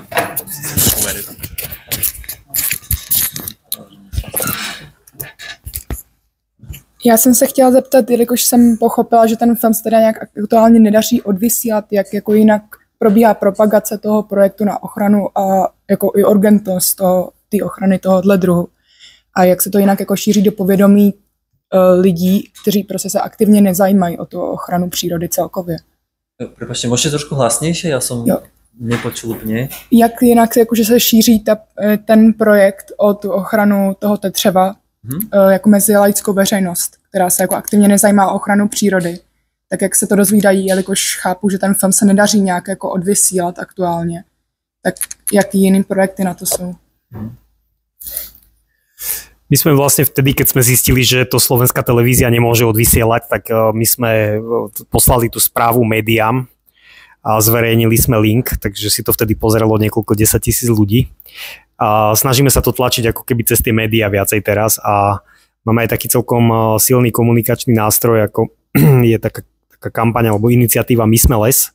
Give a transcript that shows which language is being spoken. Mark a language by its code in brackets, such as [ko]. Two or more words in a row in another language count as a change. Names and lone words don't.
[cs] Já jsem se chtěla zeptat, jelikož jsem pochopila, že ten film se teda nějak aktuálně nedaří odvysílat, jak jako jinak probíhá propagace toho projektu na ochranu a jako i urgentnost té ochrany tohohle druhu. A jak se to jinak jako šíří do povědomí lidí, kteří prostě se aktivně nezajímají o tu ochranu přírody celkově. [sk] Prepačte, môžete trošku hlasnejšie? Ja som nepočul úplne. [cs] Jak jinak jakože se šíří ten projekt o tu ochranu toho tetřeva jako mezi laickou veřejnost, která se jako aktivně nezajímá o ochranu přírody, tak jak se to dozvídají, jelikož chápu, že ten film se nedaří nějak jako odvysílat aktuálně, tak jaký jiný projekty na to jsou? [sk] My sme vlastne vtedy, keď sme zistili, že to slovenská televízia nemôže odvysielať, tak my sme poslali tú správu médiám a zverejnili sme link, takže si to vtedy pozeralo niekoľko 10 000 ľudí. A snažíme sa to tlačiť ako keby cez tie médiá viacej teraz a máme aj taký celkom silný komunikačný nástroj, ako je taká kampaň alebo iniciatíva My sme les.